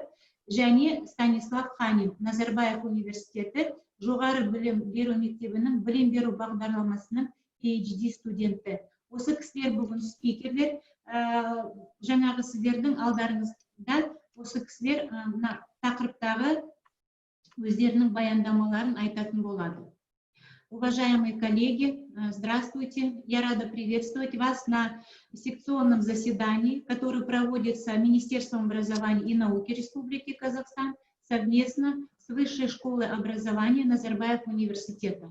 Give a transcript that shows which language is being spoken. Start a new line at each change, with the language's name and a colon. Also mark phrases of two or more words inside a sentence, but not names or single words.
Kazakh: Және Станислав Ханин, Назарбаев университеті жоғары білім беру мектебінің білім беру бағдарламасының PhD студенті. Осы кісілер бүгін спикерлер, жаңағы сіздердің алдарыңызда осы кісілер тақырыптағы өздерінің баяндамаларын айтатын болады.
Russian: Уважаемые коллеги, здравствуйте. Я рада приветствовать вас на секционном заседании, которое проводится Министерством образования и науки Республики Казахстан совместно с Высшей школой образования Назарбаев университета.